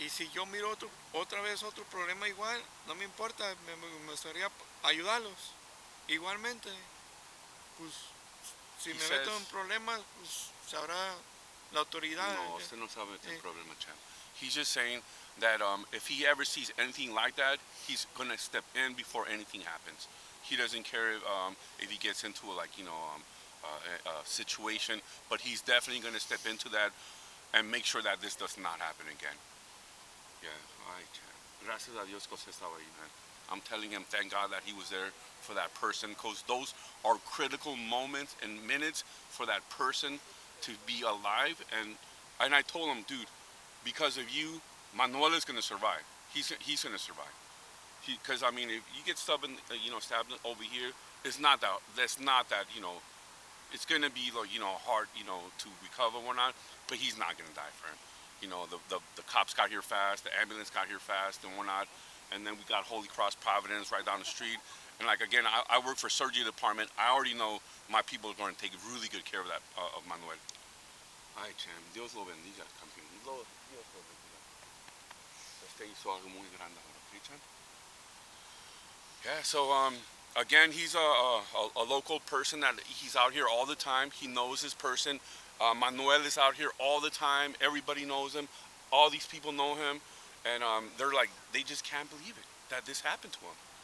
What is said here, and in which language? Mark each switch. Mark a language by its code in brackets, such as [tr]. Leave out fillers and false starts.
[es] Y si yo miro otra vez otro problema igual, no me importa, me gustaría ayudarlos. Igualmente, pues si me meto en problemas, pues sabrá la autoridad. No, usted no sabe el problema, champ. [en] He's just saying that if he ever sees anything like that, he's going to step in before anything happens. He doesn't care if he gets into a situation, but he's definitely going to step into that and make sure that this does not happen again. Yeah, ay, champ. [es] Gracias a Dios que usted estaba ahí, man. [en] I'm telling him, thank God that he was there for that person, because those are critical moments and minutes for that person to be alive. And I told him, dude, because of you, Manuel is going to survive. He's going to survive. Because I mean, if you get stabbed over here, it's not that. It's going to be hard, to recover or not. But he's not going to die for him. The cops got here fast, the ambulance got here fast and whatnot, and then we got Holy Cross Providence right down the street. And again, I work for surgery department. I already know my people are going to take really good care of that of Manuel. [es] Ay, champ, Dios lo bendiga, campeón. Dios lo bendiga. Usted hizo algo muy grande ahora, okay, champ? [en] Yeah, so again, he's a local person that he's out here all the time. He knows his person. Manuel is out here all the time. Everybody knows him. All these people know him. And they just can't believe it, that this happened to him.